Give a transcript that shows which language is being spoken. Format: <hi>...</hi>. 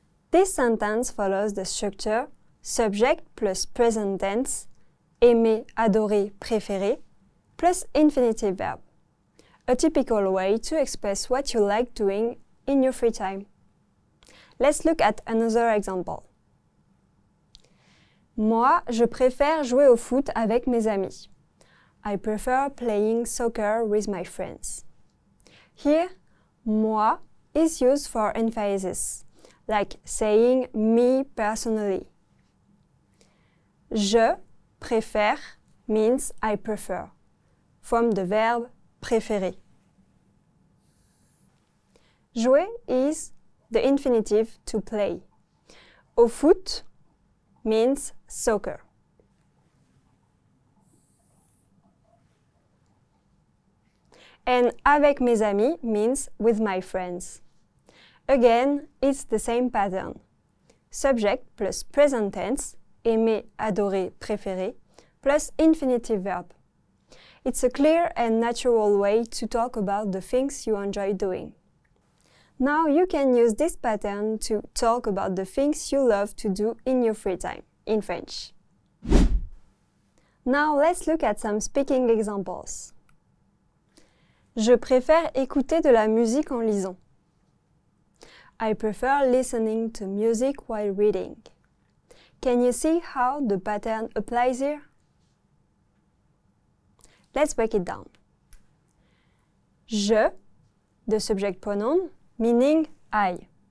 <en>This sentence follows the structure subject plus present tense, aimer, adorer, préférer, plus infinitive verb. A typical way to express what you like doing in your free time. Let's look at another example.</en> <fr>Moi, je préfère jouer au foot avec mes amis.</fr> <en>I prefer playing soccer with my friends. Here, moi is used for emphasis, like saying me personally.</en> <fr>Je préfère</fr> <en>means I prefer, from the verb préférer. Jouer is the infinitive to play.</en> <fr>Au foot</fr> <en>means soccer. And</en> <fr>avec mes amis</fr> <en>means with my friends. Again, it's the same pattern. Subject plus present tense, aimer, adorer, préférer, plus infinitive verb. It's a clear and natural way to talk about the things you enjoy doing. Now you can use this pattern to talk about the things you love to do in your free time, in French. Now let's look at some speaking examples.</en> <fr>Je préfère écouter de la musique en lisant.</fr> <en>I prefer listening to music while reading. Can you see how the pattern applies here? Let's break it down. Je, the subject pronoun, meaning I.</en>